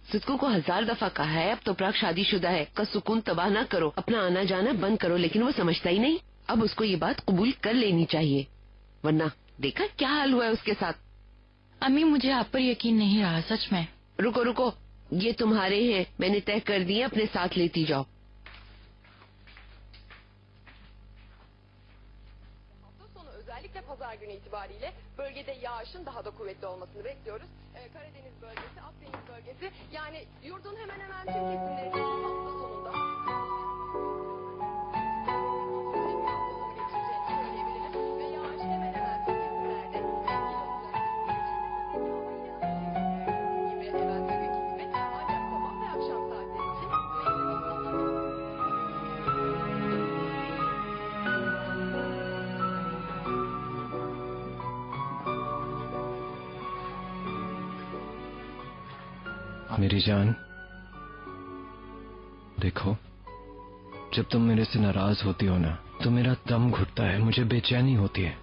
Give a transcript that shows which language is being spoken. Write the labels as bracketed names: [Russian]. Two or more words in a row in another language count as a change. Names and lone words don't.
[Urdu] سدھو کو 1000 دفعہ کہا ہے، اب تو پراگ شادی شدہ ہے، کا سکون تباہ نہ کرو، اپنا آنا جانا بند کرو، لیکن وہ سمجھتا ہی نہیں. اب اس کو یہ بات قبول کر لینی چاہیے، ورنہ دیکھا کیا حال ہوا ہے اس کے ساتھ. امی، مجھے آپ پر یقین نہیں رہا، سچ میں. رکو رکو، یہ تمہارے ہیں، میں نے طے کر دیے، اپنے ساتھ لیتی جاؤ. [Turkish] Özellikle pazar günü itibariyle bölgede yağışın daha da kuvvetli olmasını bekliyoruz. Karadeniz bölgesi, Akdeniz bölgesi, yani yurdun hemen hemen tüm kesimlerinde bu hafta sonunda geçeceğini söyleyebiliriz ve yağış hemen hemen tüm kesimlerde etkili olacak. Gibi hemen bugünkü gibi, ancak sabah ve akşam saatleri için [Urdu] میری جان، دیکھو، جب تم میرے سے ناراض ہوتی ہو نا تو میرا دم گھٹتا ہے، مجھے بے چینی ہوتی ہے.